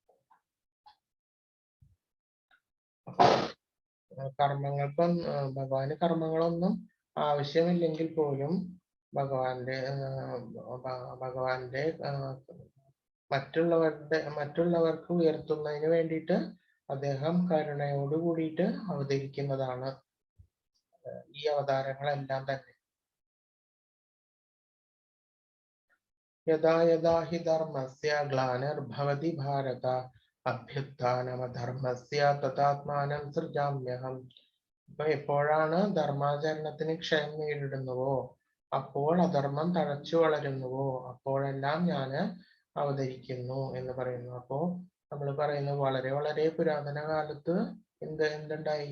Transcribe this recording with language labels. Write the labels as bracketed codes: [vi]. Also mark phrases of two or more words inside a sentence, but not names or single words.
[ml] ഭഗവാന് കർമ്മങ്ങളൊന്നും ആവശ്യമില്ലെങ്കിൽ പോലും ഭഗവാന്റെ മറ്റുള്ളവർക്ക് ഉയർത്തുന്നതിന് വേണ്ടിയിട്ട് അദ്ദേഹം കരുണയോട് കൂടിയിട്ട് അവതരിക്കുന്നതാണ് ഈ അവതാരങ്ങളെല്ലാം തന്നെ. [sa] യഥാ യഥാ ഹി ധർമ്മസ്യ ഗ്ലാനിർഭവതി ഭാരത അഭ്യുത്ഥാനമധർമ്മസ്യ തഥാത്മാനം സൃജാമ്യഹം. [ml] അപ്പൊ എപ്പോഴാണ് ധർമാചരണത്തിന് ക്ഷയം നേരിടുന്നുവോ, അപ്പോൾ അധർമ്മം തഴച്ചു വളരുന്നുവോ, അപ്പോഴെല്ലാം ഞാൻ അവതരിക്കുന്നു എന്ന് പറയുന്നു. അപ്പോ നമ്മൾ പറയുന്നത് വളരെ വളരെ പുരാതന കാലത്ത് എന്തുണ്ടായി?